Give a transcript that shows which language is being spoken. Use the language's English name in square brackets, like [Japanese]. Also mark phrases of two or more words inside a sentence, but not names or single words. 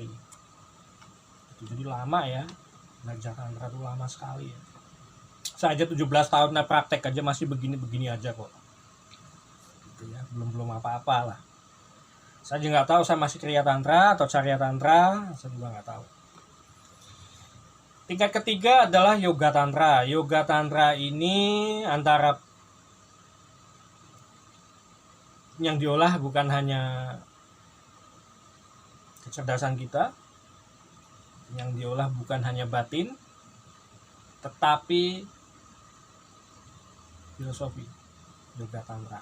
[Indonesian] Jadi lama ya, belajar tantra itu lama sekali ya. Saya aja 17 tahun praktek aja masih begini aja kok. Gitu ya, belum apa-apa lah. Saya juga nggak tahu saya masih kriya tantra atau carya tantra, saya juga nggak tahu. Tingkat ketiga adalah yoga tantra. Yoga tantra ini antara yang diolah bukan hanya kecerdasan kita, yang diolah bukan hanya batin, tetapi filosofi yoga tantra.